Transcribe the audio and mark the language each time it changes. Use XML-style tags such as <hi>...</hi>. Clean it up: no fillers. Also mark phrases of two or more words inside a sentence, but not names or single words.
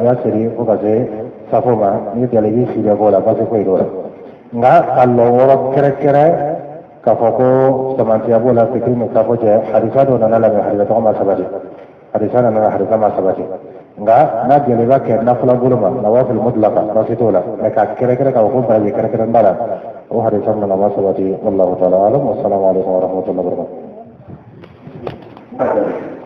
<bm>y'a seli fo ka se safo ma ni dala i sigi bɔ la basi foyi t'o la nka ka lɔn wɔɔrɔ kɛrɛkɛrɛ k'a fɔ ko samantiya b'o la fitiri ni safo cɛ hadisa dɔ nana lamɛn hadisa tɔgɔ ma sabati hadisa nana hadisa ma sabati nka n'a jɛla i b'a kɛ nafila bolo ma</bm> <ar>نوافل مطلقة</ar> <bm>basi t'o la mɛ ka kɛrɛkɛrɛ k'a fɔ ko baraji kɛrɛkɛrɛ n b'a la o hadisa nana ma sabati</bm> <ar>والله تعالى أعلم والسلام عليكم ورحمة الله وبركاته.</ar>